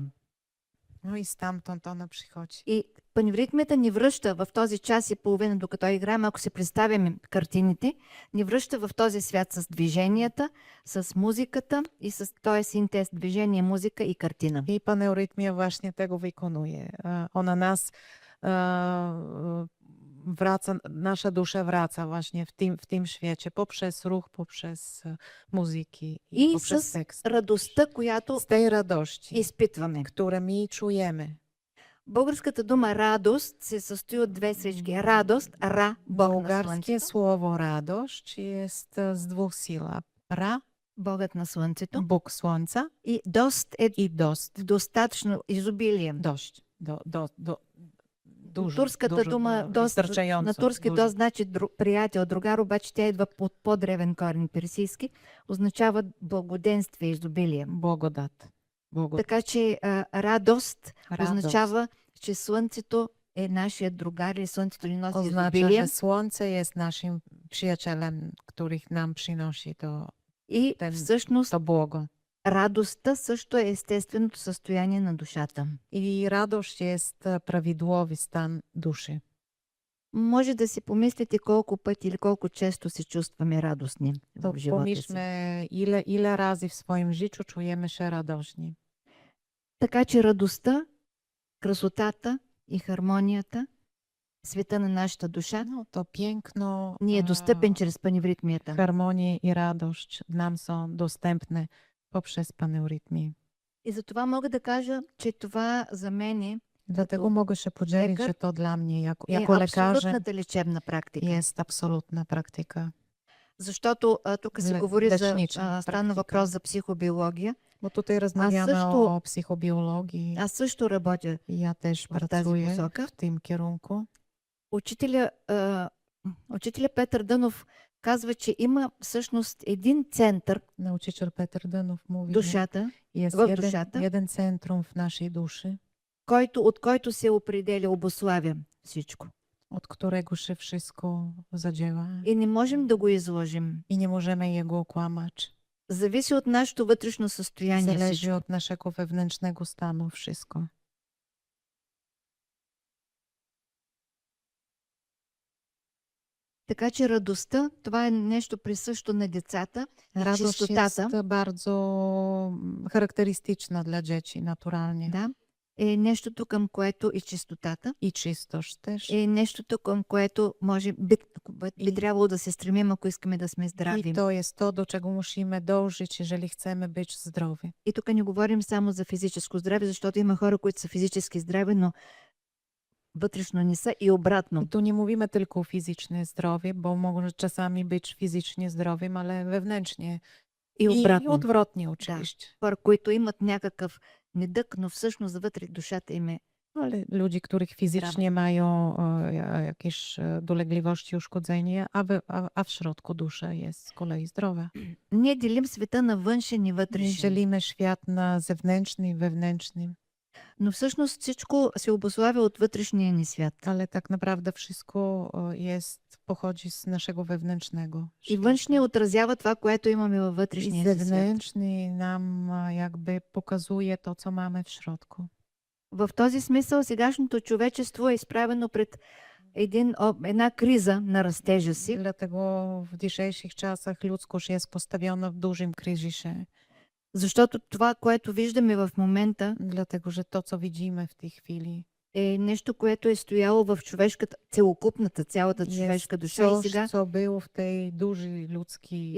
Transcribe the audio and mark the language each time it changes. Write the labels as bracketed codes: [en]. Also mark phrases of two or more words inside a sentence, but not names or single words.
[pl] No i stamtąd ona przychodzi. [bg] И паневритмията ни връща в този час и половина, докато играем, ако се представяме картините, ни връща в този свят с движенията, с музиката и с този синтез движение, музика и картина. [pl] I paneurytmia właśnie tego wykonuje. Ona nas wraca, nasza dusza wraca właśnie w tym świecie poprzez ruch, poprzez muzyki i [bg] И [pl] poprzez [bg] с [pl] tekst. [bg] радостта, която [pl] Z tej radości, [bg] изпитваме. [pl] które my czujemy. [bg] Българската дума радост се състои от две срещки. Радост, ра, Бог на [pl] Bułgarskie [bg] слънцето. [pl] słowo radość jest z dwóch sylab. Ra, [bg] Богът на слънцето. [pl] Bóg słońca [bg] И дост е [pl] i dost. [bg] достатъчно изобилие. [pl] Dość. Dużo, [bg] Турската [pl] dużo, [bg] дума [pl] dużo, [bg] дост, [pl] wystarczająco, [bg] на турски [pl] dużo. [bg] дост значи приятел, другар, обаче тя идва под по-древен корен персийски, означава благоденствие, изобилие. [pl] Błogodat. [bg] Така че радост [pl] Radość. [bg] означава, че слънцето е нашия другар или слънцето ни носи [pl] Oznacza, [bg] изобилие. [pl] że słońce jest naszym przyjacielem, których nam przynosi [bg] И [pl] ten- [bg] всъщност [pl] to błogo. [bg] радостта също е естественото състояние на душата. [pl] I radość jest prawidłowy stan duszy. [bg] Може да си помислите колко пъти или колко често се чувстваме радостни [pl] To [bg] в живота си. [pl] pomyślmy, ile razy w swoim życiu czujemy się radośni. [bg] Така че радостта, красотата и хармонията, света на нашата душа, [pl] No, to piękno, [bg] ни е достъпен чрез паневритмията. [pl] harmonia i radość nam są dostępne poprzez paneurytmię. [bg] И затова мога да кажа, че това за мен [pl] Dlatego mogę się podzielić, lekarz że to dla mnie jako [bg] е [pl] lekarze [bg] абсолютната лечебна практика. [pl] jest absolutna praktyka. [bg] Защото тук се говори за, лечнича стана практика. въпрос за психобиология. [pl] Bo tutaj rozmawiamy [bg] също- [pl] o psychobiologii. [bg] Аз също работя. [pl] I ja też [bg] w тази [pl] pracuję [bg] посока. [pl] w tym kierunku. [bg] Учителя Петър Дънов казва, че има всъщност един център [pl] Nauczyciel Peter Denów [bg] в [pl] mówi, że [bg] душата, [pl] jest w duszata. jeden centrum w naszej duszy, [bg] от който се определя, обославя всичко. [pl] od którego się wszystko zadziała [bg] И не можем да го изложим. [pl] i nie możemy jego okłamać. [bg] Зависи от нашето вътрешно състояние. [pl] Zależy [bg] всичко. [pl] od naszego wewnętrznego stanu wszystko. [bg] Така че радостта, това е нещо присъщо на децата. [pl] Radość Czystotata. jest bardzo charakterystyczna dla dzieci naturalnie. [bg] Да? Е нещото към което и чистотата. [pl] I czystość też. [bg] Е нещото към което би И- трябвало да се стремим, ако искаме да сме здрави. [pl] I to jest to, do czego musimy dążyć, jeżeli chcemy być zdrowi. [bg] И тук не говорим само за физическо здраве, защото има хора, които са физически здрави, но вътрешно не са и обратно. [pl] I tu nie mówimy tylko o fizyczne zdrowie, bo może czasami być fizycznie zdrowym, ale wewnętrznie [bg] И И обратно. [pl] отвратни oczywiście. [bg] Хора, които имат някакъв недък, но всъщност вътре душата им е. [pl] Ale ludzi, których fizycznie mają jakieś dolegliwości, uszkodzenia, a w środku dusza jest z kolei zdrowa. [bg] Ние делим света на външен и [pl] My [bg] вътрешен. [pl] dzielimy świat na zewnętrzny i wewnętrzny, [bg] Но всъщност всичко се обуславя от вътрешния ни свят. [pl] ale tak naprawdę wszystko pochodzi z naszego wewnętrznego [bg] И [pl] świata. [bg] външния отразява това, което имаме във [pl] I [bg] вътрешния си свят. [pl] zewnętrzny nam jakby pokazuje to, co mamy w środku. [bg] В този смисъл сегашното човечество е изправено пред една криза на растежа си, [pl] Dlatego w dzisiejszych czasach ludzkość jest postawiona w dużym kryzysie, [bg] защото това, което виждаме в момента, [pl] dlatego że to, co widzimy w tej chwili, [bg] е нещо, което е стояло в човешката, целокупната, цялата човешка [pl] jest [bg] душа. И [pl] coś, [bg] сега, [pl] co było w tej dużej ludzkiej